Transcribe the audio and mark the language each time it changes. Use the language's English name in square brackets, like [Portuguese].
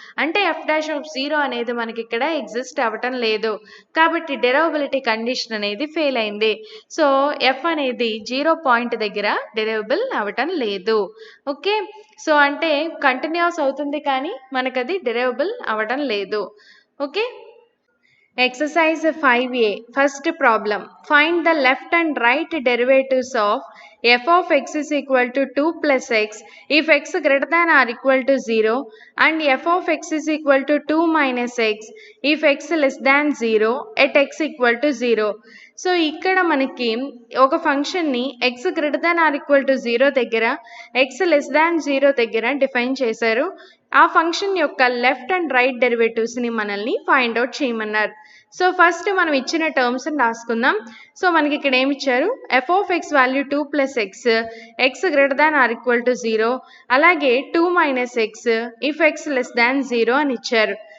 [Telugu] అంటే F dash of 0 అనేది మనకి ఇక్కడ ఎగ్జిస్ట్ అవ్వటం లేదు. కాబట్టి డెరైవబిలిటీ కండిషన్ అనేది ఫెయిల్ అయింది. సో ఎఫ్ అనేది 0 పాయింట్ దగ్గర డెరైవబుల్ అవ్వటం లేదు. ఓకే, సో అంటే కంటిన్యూస్ అవుతుంది కానీ మనకు అది డెరైవబుల్ అవ్వటం లేదు. [English] Okay, Exercise 5A. First problem. Find the left and right derivatives of f of x is equal to 2 plus x if x greater than or equal to 0 and f of x is equal to 2 minus x if x less than 0 at x equal to 0. [Telugu] So ఇక్కడ మనకి ఒక ఫంక్షన్ని X greater than or equal to 0 దగ్గర X less than 0 దగ్గర define చేశారు. ఆ function యొక్క left and right డెరివేటివ్స్ని మనల్ని ఫైండ్ అవుట్ చేయమన్నారు. సో ఫస్ట్ మనం ఇచ్చిన టర్మ్స్ రాసుకుందాం. సో మనకి ఇక్కడ ఏమి ఇచ్చారు, F of X value 2 plus X, X greater than or equal to 0, అలాగే 2 minus X if X less than 0 అని ఇచ్చారు.